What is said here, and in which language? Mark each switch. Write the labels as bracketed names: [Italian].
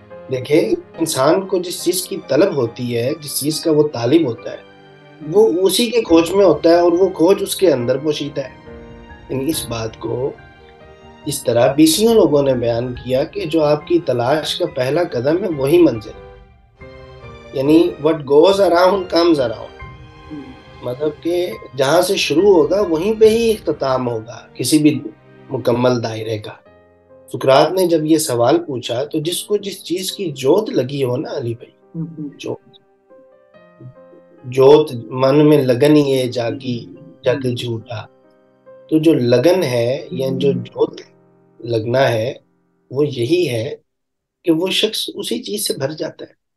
[Urdu] دیکھیں، انسان کو جس چیز کی طلب ہوتی ہے، جس چیز کا وہ طالب ہوتا ہے، وہ اسی کے کھوج میں ہوتا ہے، اور وہ کھوج اس کے اندر پوشیدہ ہے. یعنی اس بات کو اس طرح بیسیوں لوگوں نے بیان کیا کہ جو آپ کی تلاش کا پہلا قدم ہے وہی منزل ہے. یعنی [English] what goes around comes around. [Urdu] مطلب کہ جہاں سے شروع ہوگا وہیں پہ ہی اختتام ہوگا کسی بھی مکمل دائرے کا. سقراط نے جب یہ سوال پوچھا تو جس کو جس چیز کی جوت لگی ہو نا علی بھائی، جوت من میں لگن یہ جاگی جگ جھوٹا، تو جو لگن ہے یا جو جوت لگنا ہے وہ یہی ہے کہ وہ شخص اسی چیز سے بھر جاتا ہے.